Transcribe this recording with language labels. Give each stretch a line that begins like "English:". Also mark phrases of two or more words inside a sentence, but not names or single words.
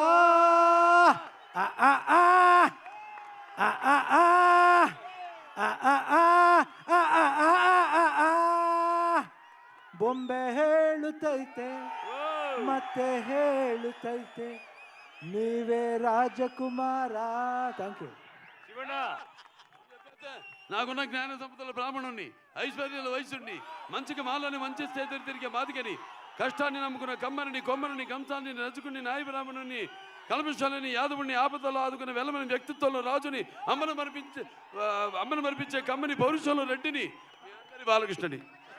Kannada: ಆ ಆ ಆ ಆ ಆ ಆ ಆ ಆ ಆ ಆ ಆ ಆ. ಬೊಂಬೆ ಹೇಳುತ್ತೈತೆ ಮತ್ತೆ ಹೇಳುತ್ತೈತೆ, ನೀವೇ ರಾಜಕುಮಾರ.
English: thank you.
Telugu: శివಣ್ణ, నాకున్న జ్ఞాన సంపదల బ్రాహ్మణుణ్ణి, ఐశ్వర్యాల వయసుని, మంచికి మాలని మంచి చేతులు తిరిగే మాదికని, కష్టాన్ని నమ్ముకున్న కమ్మని కొమ్మని కంసాన్ని నచ్చుకుని నాయ బ్రాహ్మణుని, కల్మషాలని యాదవుని ఆపదలో ఆదుకున్న వెలమని వ్యక్తిత్వంలో రాజుని, అమ్మను మరిపించే కమ్మని పౌరుషంలో రెడ్డిని, బాలకృష్ణని.